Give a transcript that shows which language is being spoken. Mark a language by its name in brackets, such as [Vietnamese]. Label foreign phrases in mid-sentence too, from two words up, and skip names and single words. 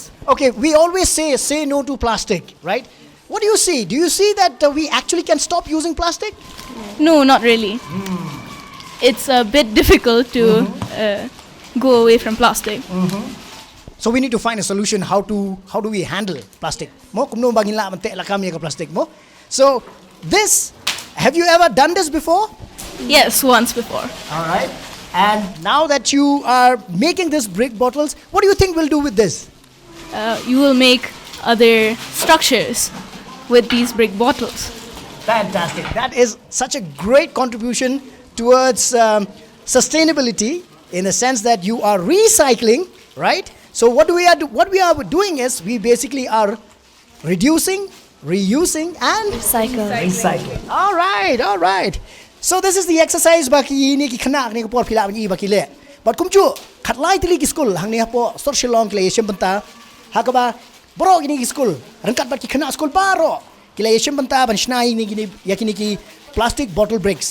[English] Okay, we always say no to plastic, right? What do you see? Do you see that we actually can stop using plastic? No, not really. It's a bit difficult to go away from plastic. So we need to find a solution how do we handle plastic? [Khasi] Mo kumno bangin la mante la kam ka plastic mo. So this, have you ever done this before? Yes, once before. All right. And now that you are making these brick bottles, what do you think we'll do with this? You will make other structures with these brick bottles. Fantastic. That is such a great contribution towards sustainability in the sense that you are recycling, right? So what we are doing is we basically are reducing, reusing and recycling. [English] All right. So this is the exercise [Khasi] baki ni ki khana ni ko por phila ni baki le. But kumchu khatlai tili ki school hang ni hapo social long kle yeshim banta hakaba bro gini ki school rangkat baki khana school paro kile yeshim banta ban shnai ni gini yakini ki [English] plastic bottle breaks.